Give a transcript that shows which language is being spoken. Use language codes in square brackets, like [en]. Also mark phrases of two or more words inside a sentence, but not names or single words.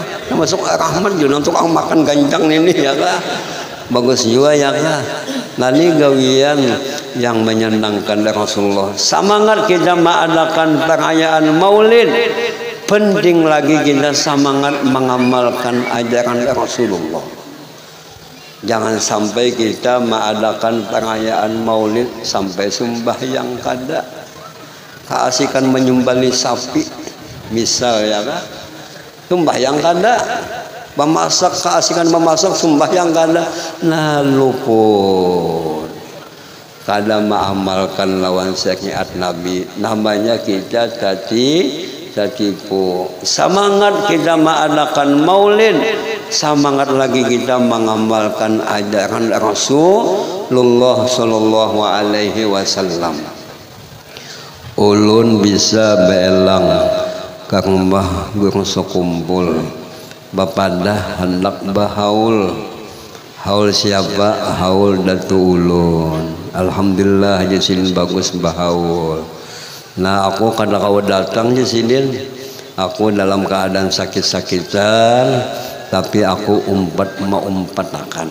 [bjn] Termasuk Rahman juga tukang makan ganjang ini ya lah. Bagus juga ya lah. Nah ini gawian yang menyenangkan Rasulullah. Semangat kita mengadakan perayaan maulid. Penting lagi kita semangat mengamalkan ajaran Rasulullah. Jangan sampai kita mengadakan perayaan maulid sampai sembahyang kada. Keasikan menyembelih sapi, misal ya kan? Sembahyang kada. Memasak, keasikan memasak, sembahyang kada. Nah luput. Kada mengamalkan lawan syariat Nabi. Namanya kita tipu. Semangat kita mengadakan maulid, semangat lagi kita mengamalkan ajaran Rasulullah [ar] صلى الله عليه وسلم. [bjn] Ulun bisa belang ke rumah guru sekumpul, bapadah hendak bahaul. Haul siapa? Haul datu ulun. Alhamdulillah jasin bagus bahaul. Nah aku kada kau datang di sini, aku dalam keadaan sakit-sakitan, tapi aku mau umpat akan.